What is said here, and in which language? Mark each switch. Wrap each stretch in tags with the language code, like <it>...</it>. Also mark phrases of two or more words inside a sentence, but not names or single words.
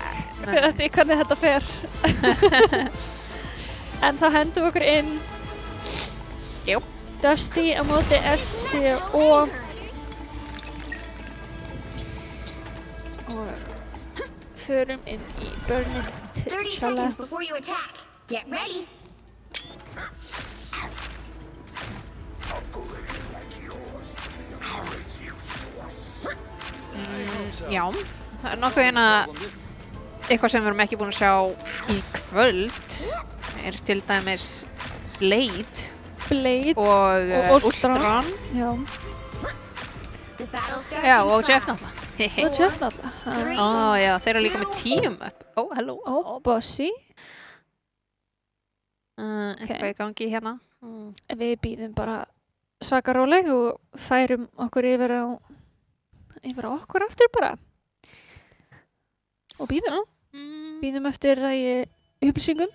<is>Fyrir þetta hvernig þetta fer. En þá hendum við okkur inn. Jú. Dusty á móti SCO. Og förum inn í Burning</is> <en>30 seconds before you attack. Get ready.</en> <is>Já, það er nokkuð eitthvað sem við erum ekki búin að sjá í kvöld er til dæmis Blade og Ultron. Já. Já, og Jeff náttúrulega. Og Jeff náttúrulega. Já, þeir eru líka með team up. Hello. Bossy. Eitthvað í gangi hérna. Við býðum bara svaka róleg og færum okkur yfir á okkur aftur bara. Og býðum. Býðum eftir upplýsingum.</is>